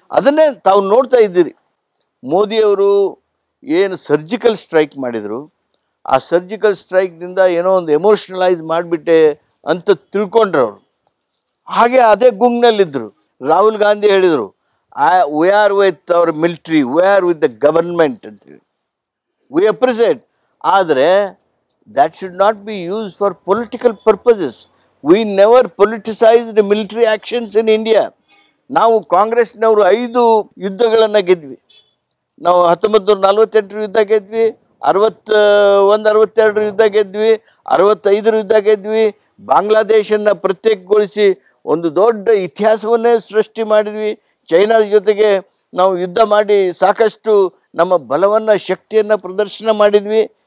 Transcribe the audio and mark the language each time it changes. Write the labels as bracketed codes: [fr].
[kn] ಅದನ್ನೇ ತಾವು ನೋಡ್ತಾ ಇದ್ದೀರಿ. ಮೋದಿಯವರು ಏನು ಸರ್ಜಿಕಲ್ ಸ್ಟ್ರೈಕ್ ಮಾಡಿದರು, ಆ ಸರ್ಜಿಕಲ್ ಸ್ಟ್ರೈಕ್ನಿಂದ ಏನೋ ಒಂದು ಎಮೋಷ್ನಲೈಸ್ ಮಾಡಿಬಿಟ್ಟೆ ಅಂತ ತಿಳ್ಕೊಂಡ್ರು ಅವರು. ಹಾಗೆ ಅದೇ ಗುಂಗ್ನಲ್ಲಿದ್ದರು. ರಾಹುಲ್ ಗಾಂಧಿ ಹೇಳಿದರು, [en] we are with our military, we are with the government [kn] ಅಂತೇಳಿ. [en] We appreciate. [kn] ಆದರೆ [en] that should not be used for political purposes. We never politicized military actions in India. [kn] ನಾವು ಕಾಂಗ್ರೆಸ್ನವರು 5 ಯುದ್ಧಗಳನ್ನು ಗೆದ್ವಿ. ನಾವು 1948 ಯುದ್ಧ ಗೆದ್ವಿ, 61-62 ಯುದ್ಧ ಗೆದ್ವಿ, 65 ಯುದ್ಧ ಗೆದ್ವಿ. ಬಾಂಗ್ಲಾದೇಶನ್ನು ಪ್ರತ್ಯೇಕಗೊಳಿಸಿ ಒಂದು ದೊಡ್ಡ ಇತಿಹಾಸವನ್ನೇ ಸೃಷ್ಟಿ ಮಾಡಿದ್ವಿ. ಚೈನಾದ ಜೊತೆಗೆ ನಾವು ಯುದ್ಧ ಮಾಡಿ ಸಾಕಷ್ಟು ನಮ್ಮ ಬಲವನ್ನು, ಶಕ್ತಿಯನ್ನು ಪ್ರದರ್ಶನ ಮಾಡಿದ್ವಿ.